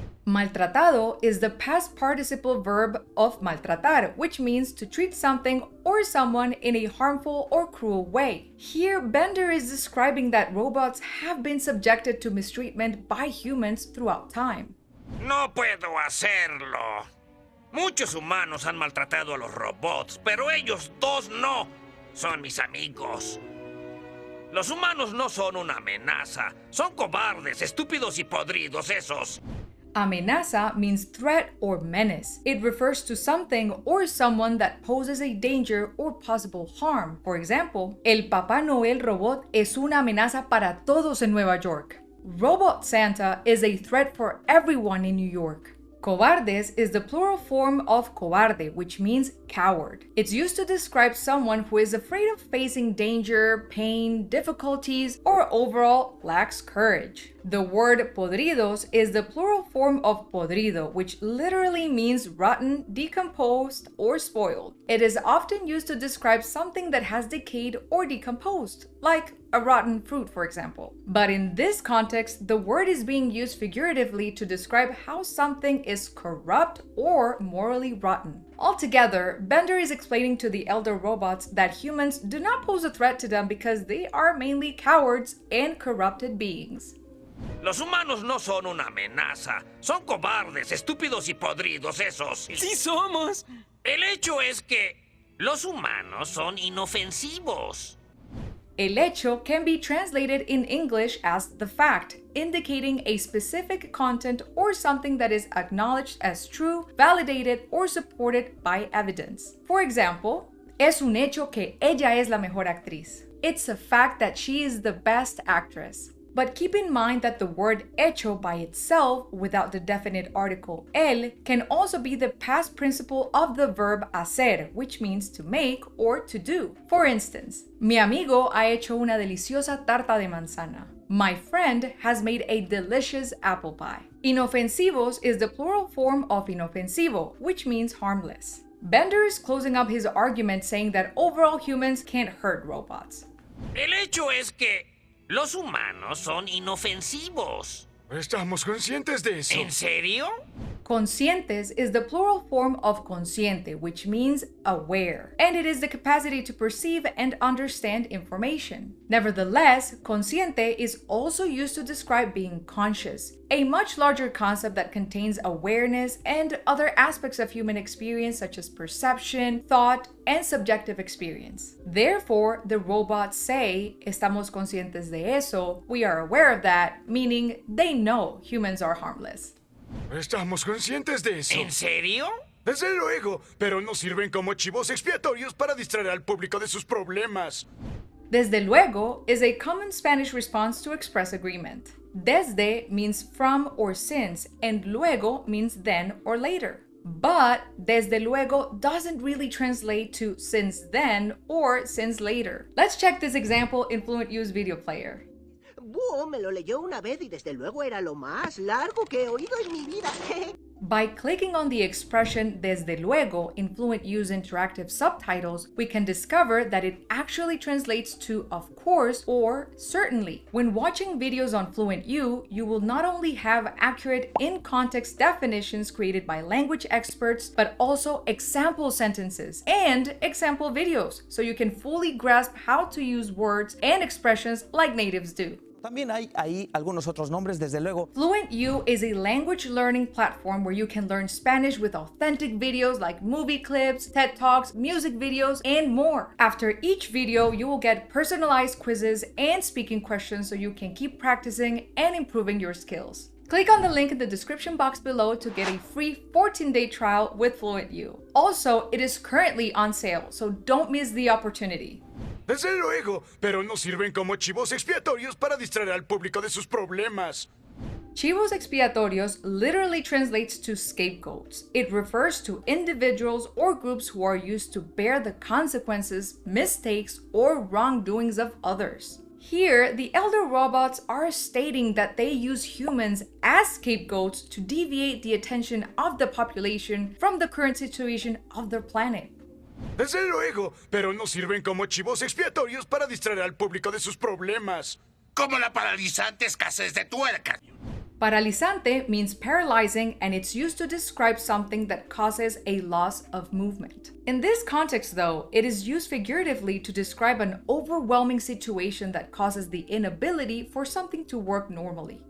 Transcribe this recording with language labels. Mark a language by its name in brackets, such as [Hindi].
[English] Maltratado is the past participle verb of maltratar, which means to treat something or someone in a harmful or cruel way. Here, Bender is describing that robots have been subjected to mistreatment by humans throughout time. [Spanish] No puedo hacerlo. Muchos humanos han maltratado a los robots, pero ellos dos no. Son mis amigos. Los humanos no son una amenaza. Son cobardes, estúpidos y podridos esos. [English] Amenaza means threat or menace. It refers to something or someone that poses a danger or possible harm. For example, [Spanish] el Papá Noel robot es una amenaza para todos en Nueva York. [English] Robot Santa is a threat for everyone in New York. Cobardes is the plural form of cobarde, which means coward. It's used to describe someone who is afraid of facing danger, pain, difficulties, or overall lacks courage. The word podridos is the plural form of podrido, which literally means rotten, decomposed, or spoiled. It is often used to describe something that has decayed or decomposed, like a rotten fruit, for example. But in this context, the word is being used figuratively to describe how something is corrupt or morally rotten. Altogether, Bender is explaining to the elder robots that humans do not pose a threat to them because they are mainly cowards and corrupted beings. [Spanish] Los humanos no son una amenaza. Son cobardes, estúpidos y podridos esos. ¡Sí somos! El hecho es que los humanos son inofensivos. [English] El hecho can be translated in English as the fact, indicating a specific content or something that is acknowledged as true, validated, or supported by evidence. For example, [Spanish] es un hecho que ella es la mejor actriz. [English] It's a fact that she is the best actress. But keep in mind that the word hecho by itself, without the definite article el, can also be the past participle of the verb hacer, which means to make or to do. For instance, [Spanish] mi amigo ha hecho una deliciosa tarta de manzana. [English] My friend has made a delicious apple pie. Inofensivos is the plural form of inofensivo, which means harmless. Bender is closing up his argument saying that overall humans can't hurt robots. [Spanish] El hecho es que los humanos son inofensivos. Estamos conscientes de eso. ¿En serio? [English] Conscientes is the plural form of consciente, which means aware, and it is the capacity to perceive and understand information. Nevertheless, consciente is also used to describe being conscious, a much larger concept that contains awareness and other aspects of human experience such as perception, thought, and subjective experience. Therefore, the robots say, [Spanish] estamos conscientes de eso, [English] we are aware of that, meaning they know humans are harmless. [Spanish] Estamos conscientes de eso. ¿En serio? Desde luego, pero no sirven como chivos expiatorios para distraer al público de sus problemas. [English] Desde luego is a common Spanish response to express agreement. Desde means from or since, and luego means then or later. But desde luego doesn't really translate to since then or since later. Let's check this example in FluentU's video player. [Spanish] Búho me lo leyó una vez y desde luego era lo más largo que he oído en mi vida. [English] By clicking on the expression desde luego in FluentU's interactive subtitles, we can discover that it actually translates to of course or certainly. When watching videos on FluentU, you will not only have accurate in-context definitions created by language experts, but also example sentences and example videos, so you can fully grasp how to use words and expressions like natives do. [Spanish] También hay ahí algunos otros nombres, desde luego. [English] FluentU is a language learning platform where you can learn Spanish with authentic videos like movie clips, TED Talks, music videos, and more. After each video, you will get personalized quizzes and speaking questions so you can keep practicing and improving your skills. Click on the link in the description box below to get a free 14-day trial with FluentU. Also, it is currently on sale, so don't miss the opportunity. [Spanish] Desde luego, pero no sirven como chivos expiatorios para distraer al público de sus problemas. [English] Chivos expiatorios literally translates to scapegoats. It refers to individuals or groups who are used to bear the consequences, mistakes, or wrongdoings of others. Here, the elder robots are stating that they use humans as scapegoats to deviate the attention of the population from the current situation of their planet. [Spanish] Desde luego, pero no sirven como chivos expiatorios para distraer al público de sus problemas. Como la paralizante escasez de tuercas. [English] Paralizante means paralyzing, and it's used to describe something that causes a loss of movement. In this context, though, it is used figuratively to describe an overwhelming situation that causes the inability for something to work normally.